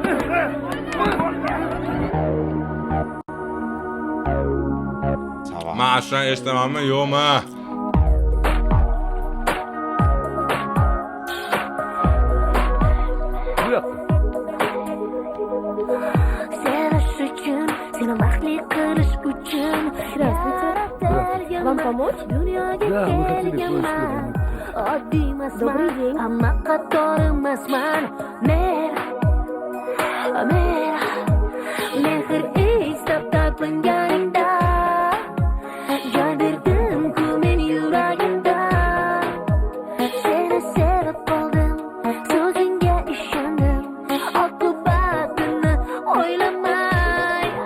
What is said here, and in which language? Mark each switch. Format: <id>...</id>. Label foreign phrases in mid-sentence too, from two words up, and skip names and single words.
<uz>Men ashran eshitamanmi, yo'qmi? Sevish uchun, seni baxtli qilish uchun</uz> <ru>Вам помочь? Да, мы хотели кое-что.</ru> <uz>Oddiy emasman, hamma qator emasman. Men mehr istab talpinganingda joy berdim-ku men yuragimda. Seni sevib qoldim, so'zingga ishondim, oqibatini o'ylamay.</uz>